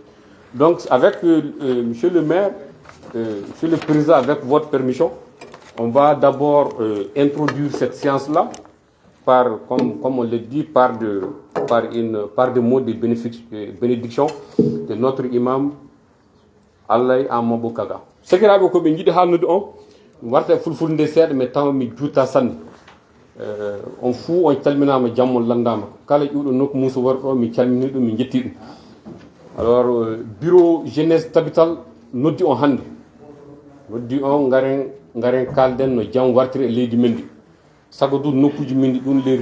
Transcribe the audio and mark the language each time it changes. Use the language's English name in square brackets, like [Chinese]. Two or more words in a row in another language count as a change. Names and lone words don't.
[French] Donc avec Monsieur le maire, Monsieur le Président, avec votre permission, On va d'abord introduire cette séance-là comme on le dit, par des mots de bénédiction de notre imam Allah Amadou Kaga. Ce qui est [Fula] ko be jidi halnude on warta fulfulde seede mais taw mi juuta sanne on fuu on calminama jammo landama kala ƴuuɗo nokku muso warɗo mi calmini ɗum mi jetti ɗum. [French] Alors bureau jeunesse [Fula] tabital noddi on hande noddi on ngaren kalden no jam wartiri e leydi men ndi sago du nokkuji men ɗi ɗum les